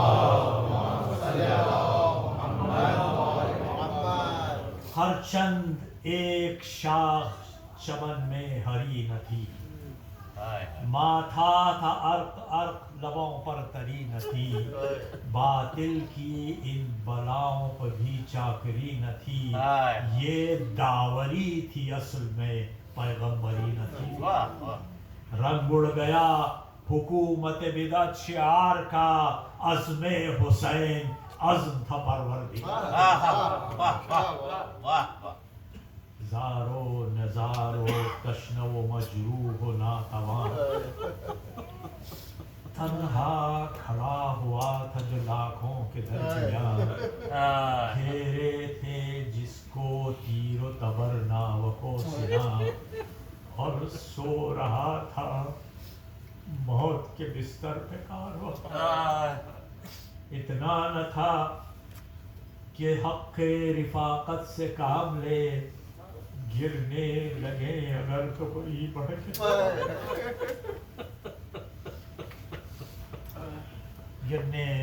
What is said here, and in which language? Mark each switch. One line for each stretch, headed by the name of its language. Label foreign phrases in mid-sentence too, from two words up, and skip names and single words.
Urdu: ہر چند ایک شاخ چمن میں ہری نہ تھی، ماتھا تھا عرق عرق لبوں پر تری نہ تھی، باطل کی ان بلاؤں پر بھی چاکری نہ تھی، یہ داوری تھی اصل میں پیغمبری نہ تھی، واہ واہ، رنگ اڑ گیا حکومت بدعت شعار کا، عزم حسین عزم تھا پروردگار، واہ واہ واہ واہ، زارو نزارو تشنو و مجروح و ناتوان، تنہا کھڑا ہوا تھا جو لاکھوں کے درمیان، گھیرے تھے جس کو تیر و تبر ناوک و سنا، اور سو رہا تھا موت کے بستر پہ کارواں، اتنا نہ تھا کہ حق رفاقت سے کام لے، گرنے لگے اگر تو کوئی بڑھ کے گرنے